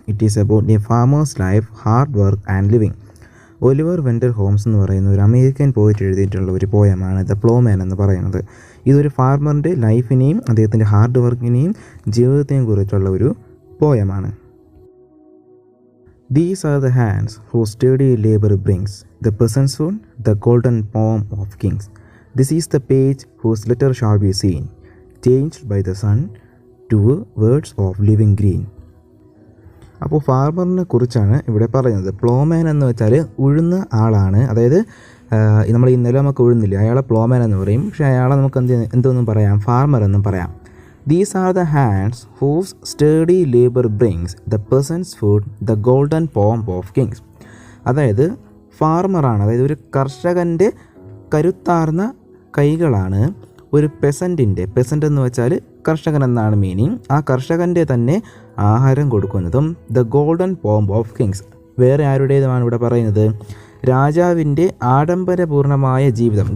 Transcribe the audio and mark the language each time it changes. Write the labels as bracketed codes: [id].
[en] It is about a farmer's life, hard work and living. [ml] Oliver Wendell Holmes എന്ന് പറയുന്ന ഒരു American poet എഴുതിയിട്ടുള്ള ഒരു പോയമാണ് ദ പ്ലോമാൻ എന്ന് പറയുന്നത്. ഇതൊരു ഫാർമറിൻ്റെ ലൈഫിനെയും അദ്ദേഹത്തിൻ്റെ ഹാർഡ് വർക്കിനെയും ജീവിതത്തെയും കുറിച്ചുള്ള ഒരു പോയമാണ്. [en] These are the hands whose sturdy labor brings the peasant's food, the golden palm of kings. This is the page whose letter shall be seen, changed by the sun to words of living green. [ml] അപ്പോൾ ഫാർമറിനെ കുറിച്ചാണ് ഇവിടെ പറയുന്നത്. Plowman എന്ന് വെച്ചാൽ ഉഴുന്ന ആളാണ്, അതായത് നമ്മൾ ഈ നിലമൊക്കെ ഉഴുന്നില്ല, അയാളെ പ്ലോമാൻ എന്ന് പറയും. പക്ഷേ അയാളെ നമുക്ക് എന്തൊന്നും പറയാം, ഫാർമർ എന്നും പറയാം. [en] These are the hands whose sturdy labor brings the peasant's food, the golden palm of kings. [ml] അതായത് ഫാർമറാണ്, അതായത് ഒരു കർഷകൻ്റെ കരുത്താർന്ന കൈകളാണ് ഒരു പെസൻ്റ് എന്ന് വെച്ചാൽ കർഷകൻ എന്നാണ് മീനിങ്. ആ കർഷകൻ്റെ തന്നെ ആഹാരം കൊടുക്കുന്നതും [en] The golden pomp of kings. [ml] വേറെ ആരുടേതുമാണ് ഇവിടെ പറയുന്നത്? രാജാവിൻ്റെ ആഡംബരപൂർണമായ ജീവിതം.